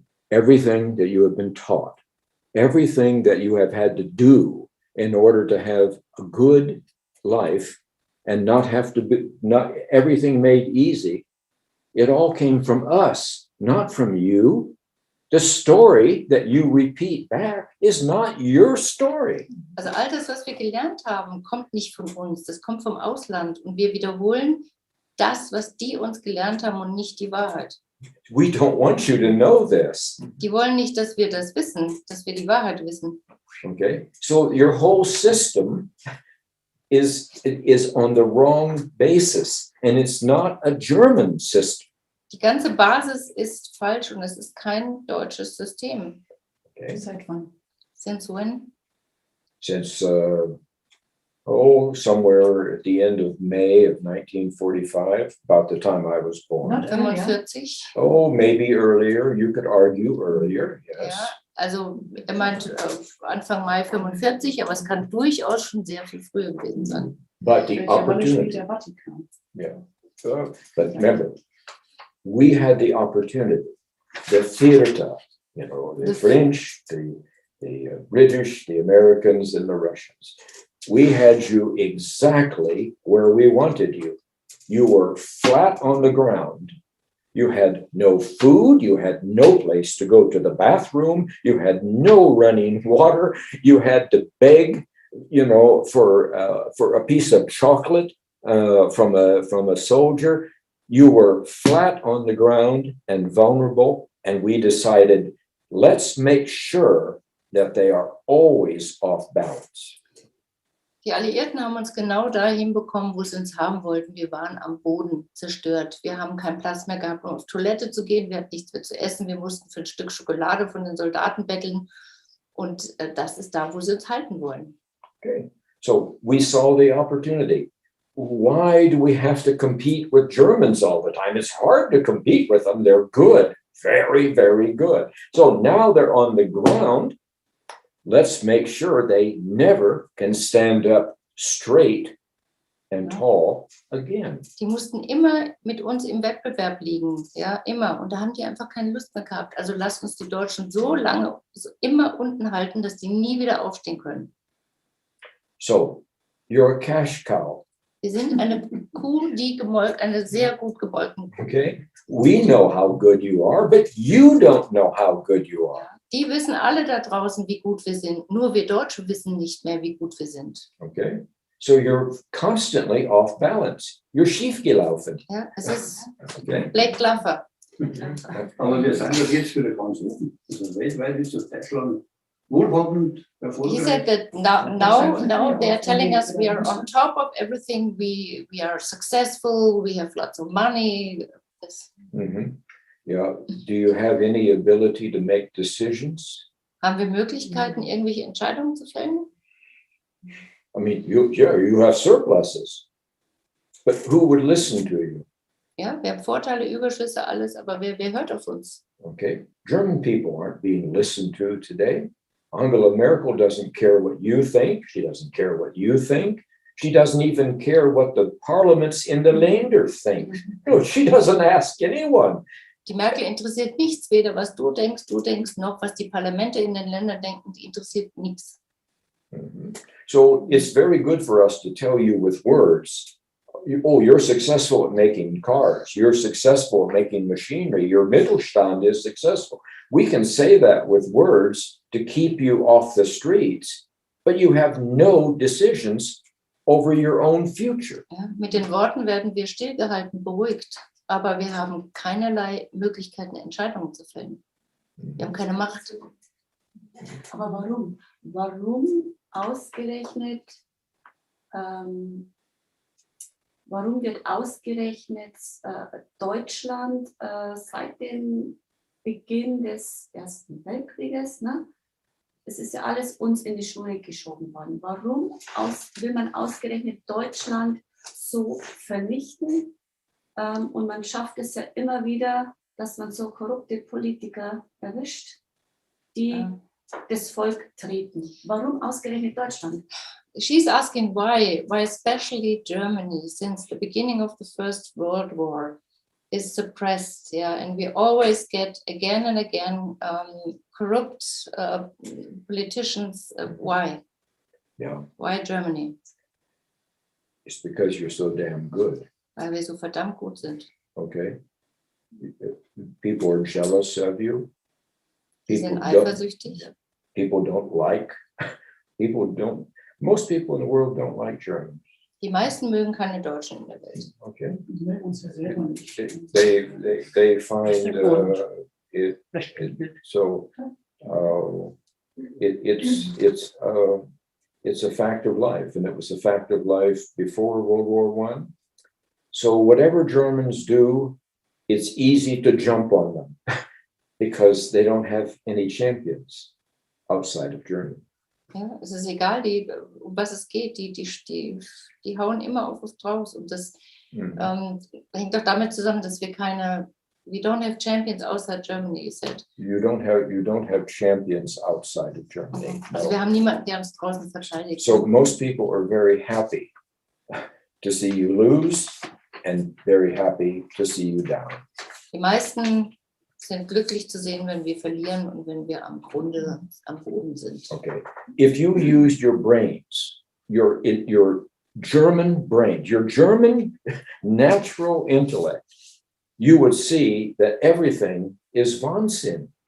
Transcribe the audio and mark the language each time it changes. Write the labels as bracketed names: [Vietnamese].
[English] Everything that you have been taught, everything that you have had to do in order to have a good life and not have to be, not everything made easy, it all came from us, not from you. The story that you repeat back is not your story. [German] Also all das, was wir gelernt haben, kommt nicht von uns, das kommt vom Ausland. Und wir wiederholen das, was die uns gelernt haben und nicht die Wahrheit. [English] We don't want you to know this. [German] Die wollen nicht, dass wir das wissen, dass wir die Wahrheit wissen. [English] Okay, so your whole system is on the wrong basis, and it's not a German system. [German] Die ganze Basis ist falsch und es ist kein deutsches System. [English] Okay, [German] Seit wann? [English] Since when? since somewhere at the end of May of 1945, about the time I was born. Not earlier. 45. Oh, maybe earlier. You could argue earlier. Yes. [German] Ja, also er meint Anfang Mai 45, aber es kann durchaus schon sehr viel früher gewesen sein. [English] But the [German] Welche Rolle spielt [English] opportunity. [German] der Vatikan? [English] Yeah. But remember, we had the opportunity, the theater, the The French, the British, the Americans, and the Russians. We had you exactly where we wanted you. You were flat on the ground. You had no food. You had no place to go to the bathroom. You had no running water. You had to beg, for a piece of chocolate from a soldier. You were flat on the ground and vulnerable, and we decided, let's make sure that they are always off balance. [German] Die Alliierten haben uns genau dahin bekommen, wo sie uns haben wollten. Wir waren am Boden zerstört. Wir haben keinen Platz mehr gehabt, um auf Toilette zu gehen. Wir hatten nichts mehr zu essen. Wir mussten für ein Stück Schokolade von den Soldaten betteln. Und das ist da, wo sie uns halten wollen. [English] Okay, so we saw the opportunity. Why do we have to compete with Germans all the time? It's hard to compete with them. They're good, very, very good. So now they're on the ground. Let's make sure they never can stand up straight and tall again. [German] Die mussten immer mit uns im Wettbewerb liegen, ja, immer. Und da haben die einfach keine Lust mehr gehabt. Also lasst uns die Deutschen so lange immer unten halten, dass die nie wieder aufstehen können. [English] So you're a cash cow. [German] Wir sind eine Kuh, die gemolken, eine sehr gut gemolkene Kuh. [English] Okay, we know how good you are, but you don't know how good you are. [German] Die wissen alle da draußen, wie gut wir sind. Nur wir Deutsche wissen nicht mehr, wie gut wir sind. [English] Okay, so you're constantly off balance. You're [German] schiefgelaufen. Ja, es ist [English] Okay. Black Laffer. [German] Aber wir sind doch jetzt wieder ganz offen. Also weltweit ist das Deutschland wohlhabend, [English] He [German] erfolgreich. [English] said that now they're telling us we are on top of everything. We are successful. We have lots of money. Mm-hmm. Yeah. Do you have any ability to make decisions? [German] Haben wir Möglichkeiten, irgendwelche Entscheidungen zu fällen? [English] I mean, you have surpluses, but who would listen to you? [German] Ja, wir haben Vorteile, Überschüsse, alles, aber wer hört auf uns? [English] Okay, German people aren't being listened to today. Angela Merkel doesn't care what you think. She doesn't care what you think. She doesn't even care what the parliaments in the Länder think. No, she doesn't ask anyone. [German] Die Merkel interessiert nichts, weder was du denkst, noch was die Parlamente in den Ländern denken, die interessiert nichts. Mm-hmm. [English] So it's very good for us to tell you with words, oh, you're successful at making cars, you're successful at making machinery, your Mittelstand is successful. We can say that with words to keep you off the streets, but you have no decisions over your own future. [German] Ja, mit den Worten werden wir stillgehalten, beruhigt, aber wir haben keinerlei Möglichkeiten, Entscheidungen zu fällen. Wir haben keine Macht. Aber warum? Warum ausgerechnet, warum wird ausgerechnet Deutschland seit dem Beginn des Ersten Weltkrieges, ne? Es ist ja alles uns in die Schuhe geschoben worden. Warum will man ausgerechnet Deutschland so vernichten? Und man schafft es ja immer wieder, dass man so korrupte Politiker erwischt, die das Volk treten. Warum ausgerechnet Deutschland? [English] She's asking why especially Germany, since the beginning of the First World War, is suppressed, yeah, and we always get again and again corrupt politicians. Why? Yeah, Why Germany? it's because you're so damn good. [German] Weil wir so verdammt gut sind. [English] Okay, people are jealous of you. [German] Die sind [English] People don't, [German] eifersüchtig. [English] people don't like, most people in the world don't like Germans. [German] Die meisten mögen keine Deutschen in der Welt. [English] Okay. [German] Die mögen uns ja selber nicht. [English] They find it so it's a fact of life, and it was a fact of life before World War I. So whatever Germans do, it's easy to jump on them because they don't have any champions outside of Germany. [German] Ja, es ist egal, um was es geht, die hauen immer auf uns drauf. Und das hängt doch damit zusammen, dass wir [English] we don't have champions outside Germany, you said. You don't have champions outside of Germany. [German] Also wir haben niemanden, der uns draußen verteidigt. [English] So most people are very happy to see you lose and very happy to see you down. [German] Die meisten sind glücklich zu sehen, wenn wir verlieren und wenn wir am Boden sind. [English] Okay. If you used your brains, your German brains, your German natural intellect, you would see that everything is Wahnsinn.